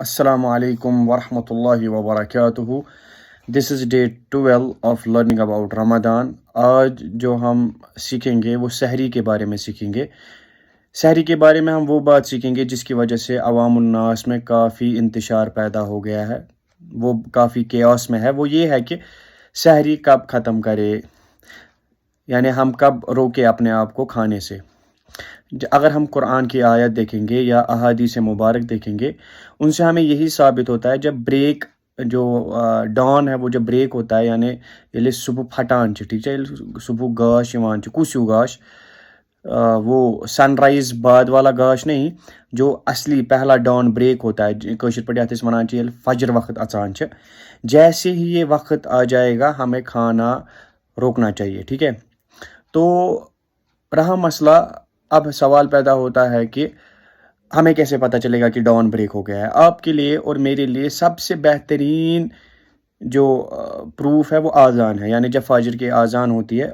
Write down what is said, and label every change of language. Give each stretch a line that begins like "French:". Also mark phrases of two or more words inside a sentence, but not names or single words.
Arabic: السلام عليكم ورحمة الله وبركاته.
English: This is day 12 of learning about Ramadan.
Urdu: آج جو ہم سیکھیں گے وہ سحری کے بارے میں سیکھیں گے. سحری کے بارے میں ہم وہ بات سیکھیں گے جس کی وجہ سے عوام الناس میں کافی انتشار پیدا ہو گیا ہے، وہ کافی کیوس میں ہے. وہ یہ ہے کہ سحری کب ختم کرے، یعنی ہم کب روکے اپنے آپ کو کھانے سے. اگر ہم قرآن کی آیت دیکھیں گے یا احادیث مبارک دیکھیں گے، ان سے ہمیں یہی ثابت ہوتا ہے جب بریک جو ڈان ہے وہ جب بریک ہوتا ہے، یعنی
Kashmiri: ییٚلہِ صبح پھٹان چھِ،
Urdu: ٹھیک ہے،
Kashmiri: ییٚلہِ صبح گاش یِوان چھُ، کُس ہیوٗ گاش،
Urdu: وہ سن رائز بعد والا گاش نہیں، جو اصلی پہلا
English: dawn break
Urdu: ہوتا ہے،
Kashmiri: کٲشِر پٲٹھۍ یَتھ أسۍ وَنان چھِ ییٚلہِ فجر وقت اژان چھِ.
Urdu: جیسے ہی یہ وقت آ جائے گا ہمیں کھانا روکنا چاہیے، ٹھیک ہے. تو رہا مسئلہ، اب سوال پیدا ہوتا ہے کہ ہمیں کیسے پتہ چلے گا کہ
English: dawn break
Urdu: ہو گیا ہے. آپ کے لیے اور میرے لیے سب سے بہترین جو پروف ہے وہ آذان ہے، یعنی جب فجر کی آذان ہوتی ہے.